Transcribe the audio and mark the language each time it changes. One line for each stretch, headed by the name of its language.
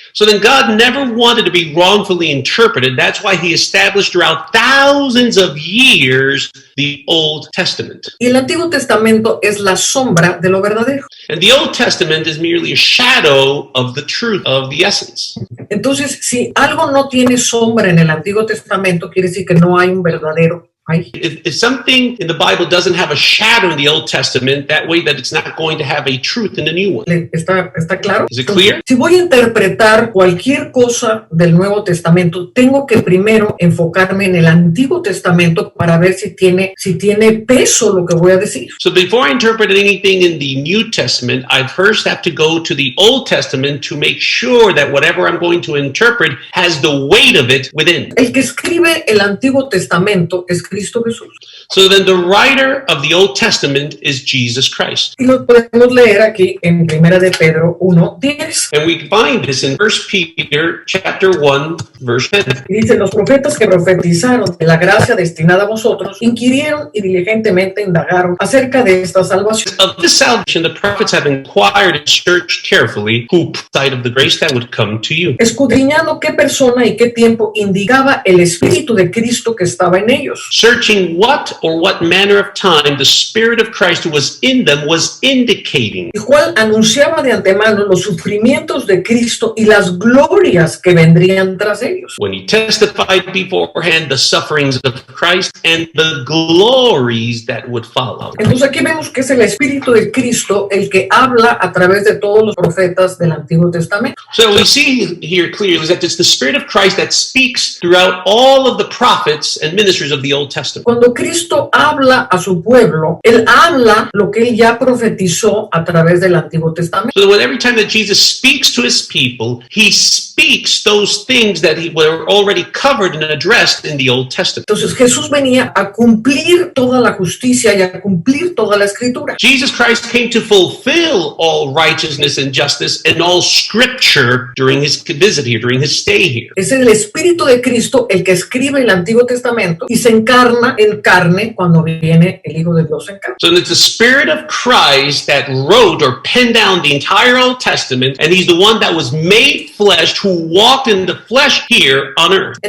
English: So then God never wanted to be wrongfully interpreted. That's why he established throughout thousands of years the Old Testament.
Spanish: Y el Antiguo Testamento es la sombra de lo verdadero.
English: And the Old Testament is merely a shadow of the truth, of the essence.
Spanish: Entonces, si algo no tiene sombra en el Antiguo Testamento, quiere decir que no hay un verdadero.
English: If something in the Bible doesn't have a shadow in the Old Testament, that way that it's not going to have a truth in the new one.
Spanish: ¿Está claro?
English: Is it clear?
Spanish: Si voy a interpretar cualquier cosa del Nuevo Testamento, tengo que primero enfocarme en el Antiguo Testamento para ver si tiene peso lo que voy a decir.
English: So before I interpret anything in the New Testament, I first have to go to the Old Testament to make sure that whatever I'm going to interpret has the weight of it within.
Spanish: El que escribe el Antiguo Testamento escribe Cristo Jesús.
English: So then the writer of the Old Testament is Jesus Christ.
Spanish: Y lo podemos leer aquí en 1 de Pedro 1:10.
English: And we find this in 1 Peter chapter 1, verse 10.
Spanish: Y dice, los profetas que profetizaron de la gracia destinada a vosotros, inquirieron y diligentemente indagaron acerca de esta salvación.
English: Of this salvation, the prophets have inquired and searched carefully who sight of the grace that would come to you.
Spanish: Escudriñando qué persona y qué tiempo indicaba el Espíritu de Cristo que estaba en ellos.
English: Searching what or what manner of time the Spirit of Christ who was in them was indicating.
Spanish: El cual anunciaba de antemano los sufrimientos de Cristo y las glorias que vendrían tras ellos.
English: When he testified beforehand the sufferings of Christ and the glories that would follow.
Spanish: Entonces aquí vemos que es el Espíritu de Cristo el que habla a través de todos los profetas del Antiguo Testamento.
English: So we see here clearly that it's the Spirit of Christ that speaks throughout all of the prophets and ministers of the Old Testament.
Spanish: Cuando Cristo habla a su pueblo, Él habla lo que Él ya profetizó a través del Antiguo Testamento.
English: So when every time that Jesus speaks to his people, he speaks those things that were already covered and addressed in the Old Testament.
Spanish: Entonces Jesús venía a cumplir toda la justicia y a cumplir toda la escritura.
English: Jesus Christ came to fulfill all righteousness and justice and all scripture during his visit here, during his stay here.
Spanish: Es el Espíritu de Cristo el que escribe el Antiguo Testamento y se encarna en carne cuando viene el Hijo de Dios en carne.
English: So it's the Spirit of Christ that wrote or penned down the entire Old Testament, and he's the one that was made flesh, who walked in the flesh here on earth.